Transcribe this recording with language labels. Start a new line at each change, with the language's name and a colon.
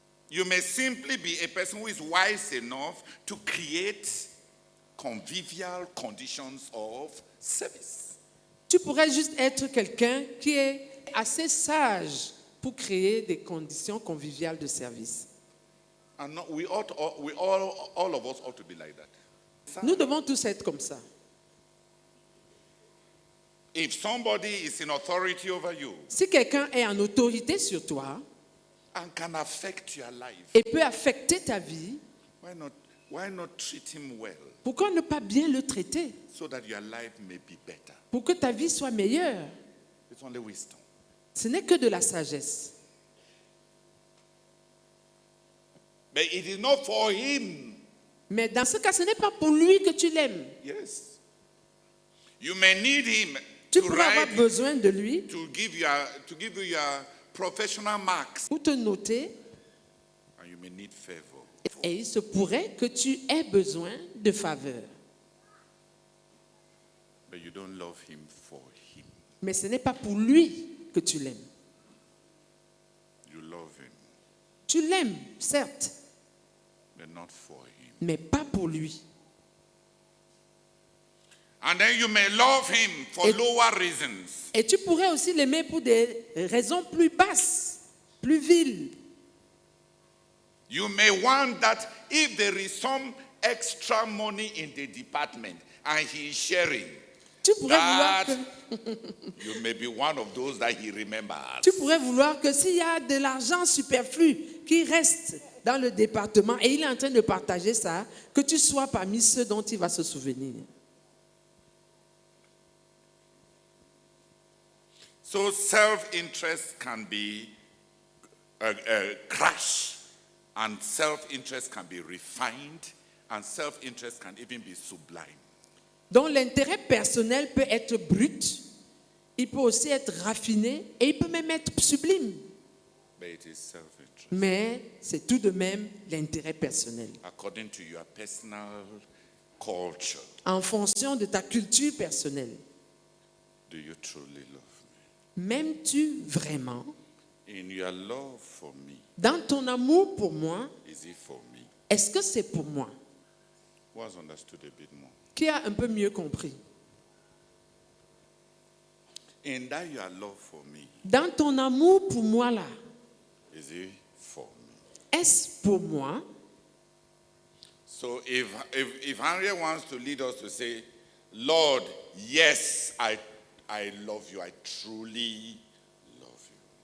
English: You may simply be a person who is wise enough to create convivial conditions of service.
French: Tu pourrais juste être quelqu'un qui est assez sage pour créer des conditions conviviales de service.
English: And all of us ought to be like that.
French: Nous devons tous être comme ça.
English: If somebody is in authority over you
French: Si quelqu'un est en autorité sur toi
English: and can affect your life,
French: et peut affecter ta vie,
English: why not treat him well
French: pourquoi ne pas bien le traiter
English: so that your life may be better?
French: pour que ta vie soit meilleure?
English: It's only wisdom.
French: Ce n'est que de la sagesse.
English: But it is not for him.
French: Mais dans ce cas, ce n'est pas pour lui que tu l'aimes.
English: Yes. You may need him
French: Tu
English: to
French: pourrais avoir
English: write,
French: besoin de lui
English: to give you your professional marks,
French: pour te noter
English: and you may need favor.
French: et il se pourrait que tu aies besoin de faveur.
English: But you don't love him for him.
French: Mais ce n'est pas pour lui que tu l'aimes.
English: You love him,
French: Tu l'aimes, certes,
English: but not for him.
French: mais pas pour lui.
English: And then you may love him for
French: Et-
English: lower reasons.
French: Et tu pourrais aussi l'aimer pour des raisons plus basses, plus viles.
English: You may want that if there is some extra money in the department and he is sharing,
French: Tu pourrais vouloir
English: that
French: que,
English: you may be one of those that he remembers.
French: tu pourrais vouloir que s'il y a de l'argent superflu qui reste dans le département et il est en train de partager ça, que tu sois parmi ceux dont il va se souvenir.
English: So self-interest can be a crash And self-interest can be refined, and self-interest can even be sublime.
French: dont l'intérêt personnel peut être brut, il peut aussi être raffiné et il peut même être sublime.
English: But it is self-interest.
French: Mais c'est tout de même l'intérêt personnel.
English: According to your personal culture,
French: En fonction de ta culture personnelle,
English: do you truly love me?
French: m'aimes-tu vraiment?
English: In your love for me,
French: Dans ton amour pour moi,
English: is it for me?
French: est-ce que c'est pour moi?
English: Who has understood a bit more?
French: Qui a un peu mieux compris?
English: In that your love for me,
French: Dans ton amour pour moi là,
English: is it for me?
French: est-ce pour moi?
English: So if Henry wants to lead us to say, Lord, yes, I love you, I truly love you.